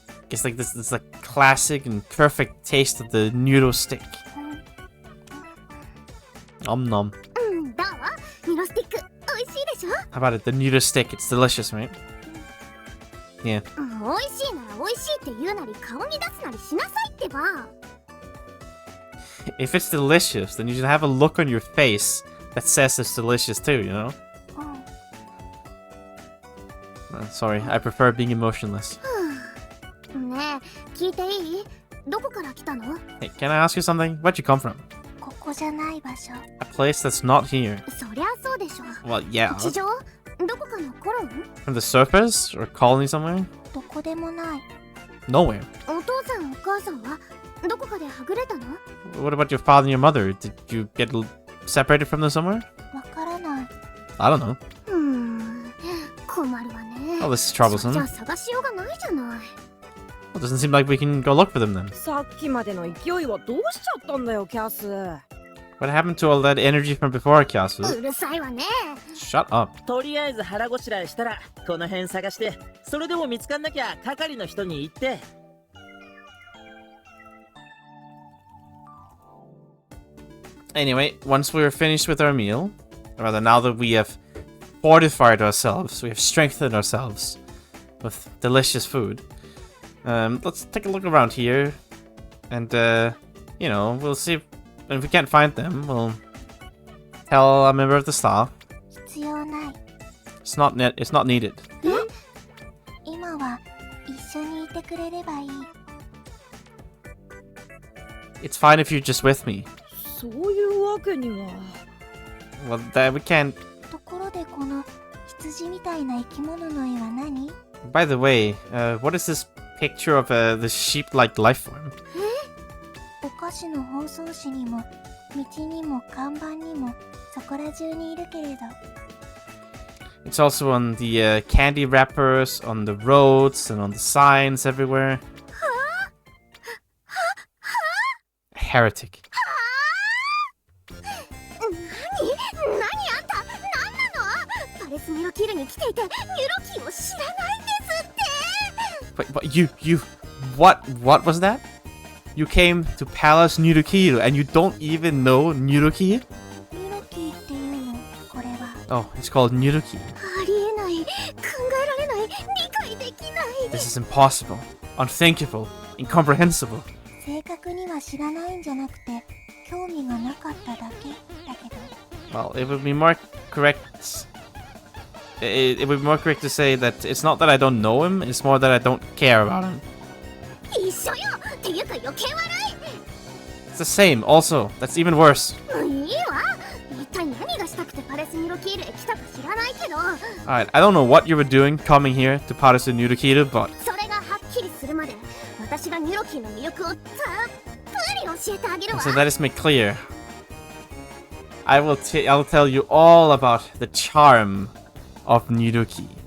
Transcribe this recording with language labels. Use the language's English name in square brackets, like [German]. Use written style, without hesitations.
[English] It's like this like classic and perfect taste of the noodle stick. Nom nom. [Japanese] どう？ニュロスティック美味しいでしょ？ [English] How about it? The noodle stick, it's delicious, right? Yeah. [Japanese] 美味しいなら美味しいって言うなり顔に出すなりしなさいってば。 [English] If it's delicious, then you should have a look on your face that says it's delicious too, you know? Sorry, I prefer being emotionless. [Japanese] ねえ、聞いていい？どこから来たの？ [English] Hey, can I ask you something? Where'd you come from? [Japanese] ここじゃない場所。 [English] A place that's not here. [Japanese] そりゃそうでしょ。 [English] Well, yeah. [Japanese] 地上？どこかのコロン？ [English] From the surface? Or colony somewhere? [Japanese] どこでもない。 [English] Nowhere. [Japanese] お父さんお母さんはどこかではぐれたの？ [English] What about your father and your mother? Did you get separated from them somewhere? [Japanese] わからない。 [English] I don't know. [Japanese] 困るわね。 [English] Oh, this is troublesome. じゃあ探しようがないじゃない。 Well, it doesn't seem like we can go look for them then. [Japanese] さっきまでの勢いはどうしちゃったんだよ、キャス。 [English] What happened to all that energy from before, Kyasu? [Japanese] うるさいわね。 [English] Shut up. [Japanese] とりあえず腹ごしらえしたらこの辺探して、それでも見つかんなきゃ係の人に言って。 [English] Anyway, once we're finished with our meal, or rather now that we have fortified ourselves, we have strengthened ourselves with delicious food, let's take a look around here, and you know, we'll see if we can't find them, we'll tell a member of the staff. [Japanese] 必要ない。 [English] It's not needed. [Japanese] 今は一緒にいてくれればいい。 [English] It's fine if you're just with me. [Japanese] そういうわけには。 [English] Well, that we can't. [Japanese] ところでこの羊みたいな生き物の絵は何？ [English] By the way, what is this picture of the sheep-like life form? [Japanese] お菓子の包装紙にも道にも看板にもそこら中にいるけれど。 [English] It's also on the candy wrappers, on the roads, and on the signs everywhere. Heretic. [Japanese] 何あんた？何なの？パレスニロキルに来ていてニュロキを知らないんですって。 [English] Wait, what was that? You came to Palace Nirukiru and you don't even know Niruki? [Japanese] ニュロキっていうのこれは。 [English] Oh, it's called Niruki. [Japanese] ありえない、考えられない、理解できない。 [English] This is impossible, unthinkable, incomprehensible. [Japanese] 正確には知らないんじゃなくて興味がなかっただけだけど。 [English] Well, it would be more correct. It would be more correct to say that it's not that I don't know him, it's more that I don't care about him. [Japanese] 一緒よっていうか余計悪 [English] It's the same, also. That's even worse. [Japanese] いいいわ一体何がしたくてパレスニロキールへ来たか知らないけど [English] Alright, I don't know what you were doing coming here to Paris and Nurukiru, but [Japanese] それがはっきりするまで私がニロキーの魅力をたっぷり教えてあげるわ [English] so that is made clear. I'll tell you all about the charm of Nuruki.